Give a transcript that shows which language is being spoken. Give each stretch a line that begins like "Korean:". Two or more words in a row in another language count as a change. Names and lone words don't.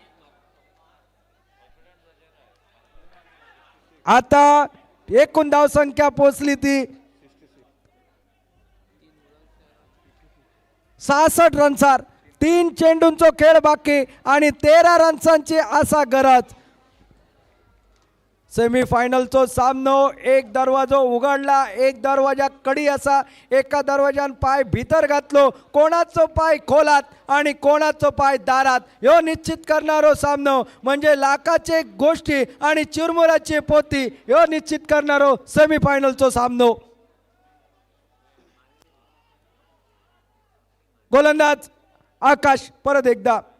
Konkani: आता एकूण धाव संख्या पोहोचली ती 66 रन्सार. 3 चेंडूंचा खेळ बाकी आणि 13 रन्सांची असा गरज. सेमीफायनलचो सामनो. एक दरवाजो उघडला, एक दरवाजा कडी असा. एका दरवाजान पाय भीतर घातलो, कोणाचो पाय खोलात आणि कोणाचो पाय दारात, ह्यो निश्चित करणारो सामनो. म्हणजे लाखाचे गोष्टी आणि चिरमुराची पोती ह्यो निश्चित करणारो सेमीफायनलचो सामनो. गोलंदाज आकाश परत एकदा.